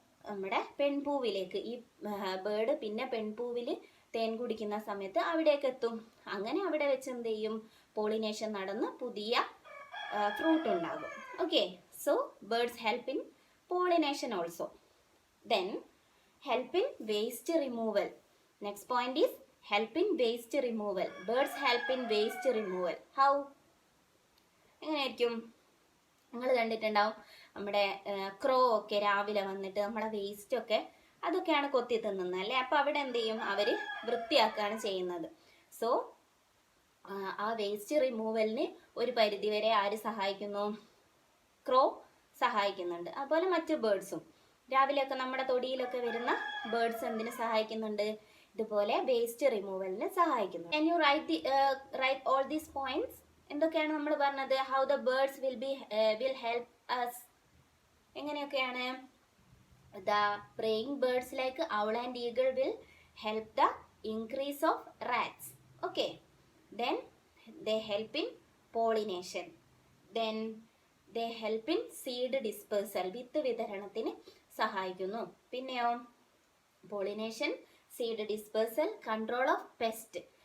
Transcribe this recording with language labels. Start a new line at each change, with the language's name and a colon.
Malayalam: നമ്മുടെ പെൺപൂവിലേക്ക്, ഈ ബേർഡ് പിന്നെ പെൺപൂവിൽ തേൻ കുടിക്കുന്ന സമയത്ത് അവിടേക്ക് എത്തും. അങ്ങനെ അവിടെ വെച്ച് എന്ത് ചെയ്യും? പോളിനേഷൻ നടന്ന് പുതിയ ഫ്രൂട്ട് ഉണ്ടാകും.
English: Okay, so birds help in pollination also. Then help in waste removal. Next point is help in waste removal. Birds help in waste removal. How?
Malayalam: എങ്ങനെയായിരിക്കും? നിങ്ങൾ കണ്ടിട്ടുണ്ടാവും, നമ്മുടെ ക്രോ ഒക്കെ രാവിലെ വന്നിട്ട് നമ്മുടെ വേസ്റ്റ് ഒക്കെ അതൊക്കെയാണ് കൊത്തി തിന്നുന്നത് അല്ലേ. അപ്പോൾ അവിടെ എന്ത് ചെയ്യും? അവർ വൃത്തിയാക്കുകയാണ് ചെയ്യുന്നത്. സോ ആ വേസ്റ്റ് റിമൂവലിന് ഒരു പരിധിവരെ ആര് സഹായിക്കുന്നു? ക്രോ സഹായിക്കുന്നുണ്ട്. അതുപോലെ മറ്റു ബേർഡ്സും രാവിലെയൊക്കെ നമ്മുടെ തൊടിയിലൊക്കെ വരുന്ന ബേർഡ്സ് എന്തിനു സഹായിക്കുന്നുണ്ട്? ഇതുപോലെ വേസ്റ്റ് റിമൂവലിന് സഹായിക്കുന്നു.
English: Can you write all these points?
Malayalam: എന്തൊക്കെയാണ് നമ്മൾ പറഞ്ഞത്?
English: How the birds will help us.
Malayalam: എങ്ങനെയൊക്കെയാണ്?
English: The praying birds like owl and eagle will help the increase of rats. Okay. Then they help in pollination. Then they help in seed dispersal.
Malayalam: വിത്ത് വിതരണത്തിന് സഹായിക്കുന്നു.
English: പിന്നെയോ pollination, seed dispersal, control of pest.